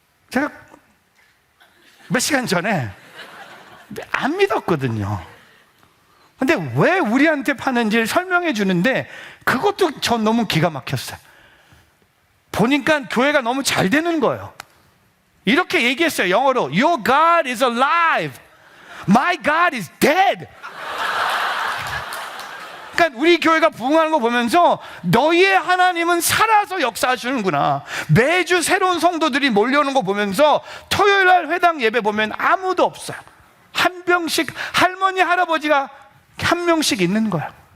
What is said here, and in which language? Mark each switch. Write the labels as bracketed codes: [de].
[ko] 제가 몇 시간 전에 안 믿었거든요. 근데 왜 우리한테 파는지 설명해 주는데 그것도 전 너무 기가 막혔어요. 보니까 교회가 너무 잘 되는 거예요. 이렇게 얘기했어요. 영어로 [en] Your God is alive. My God is dead. [ko] 그러니까 우리 교회가 부흥하는 거 보면서 너희의 하나님은 살아서 역사하시는구나. 매주 새로운 성도들이 몰려오는 거 보면서 토요일 날 회당 예배 보면 아무도 없어요. 한 명씩, 할머니 할아버지가 한 명씩 있는 거예요.